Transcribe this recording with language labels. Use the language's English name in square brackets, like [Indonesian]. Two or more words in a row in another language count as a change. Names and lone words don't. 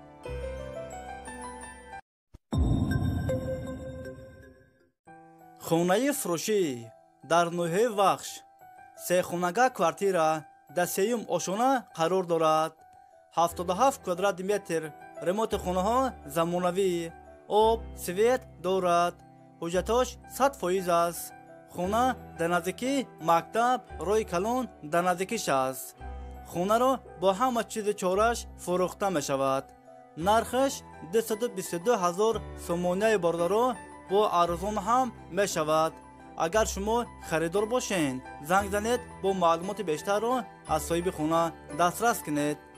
[Tajik] хонаи фурӯшӣ дар ноҳияи Вахш. сехонага квартира дар 3-ум ошона қарор дорад. 77 квадрати метр. ремонти хонаҳо замонавӣ. об свет дорад. ҳуҷҷатош 100% аст. [Persian] خونه در نزدیکی مکتب روی کلون در نزدیکیش است. خونه را با همه چیز چارش فروخته می شود. نرخش 222,000 سومونه باردارو با ارزان هم می شود. اگر شما خریدار باشین زنگ زنید با معلومات بیشتر را از صاحب خونه دسترس کنید.